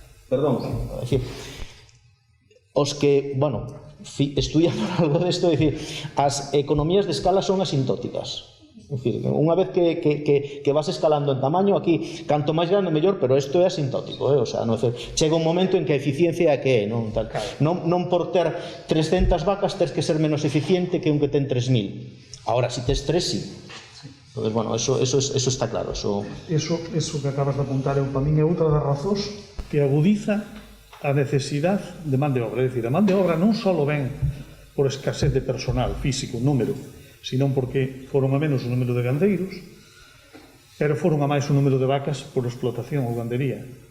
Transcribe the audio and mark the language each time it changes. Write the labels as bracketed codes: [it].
[gl] Perdón, é dicir, os que, bueno, [es] estudian algo desto, [gl] é dicir, as economías de escala son asintóticas. É dicir, unha vez que vas escalando en tamaño, aquí, canto máis grande, mellor, pero isto é asintótico, o sea, chega un momento en que a eficiencia é que é, non por ter 300 vacas tens que ser menos eficiente que un que ten 3.000. Ahora, si tes 3, sí. [es] Entonces, bueno, eso está claro. Eso [gl] que acabas de apuntar para min é outra das razóns que agudiza a necesidade de man de obra. É dicir, a man de obra non só ven por escasez de personal físico, número, senón porque foron a menos o número de gandeiros, pero foron a máis o número de vacas por explotación ou gandería.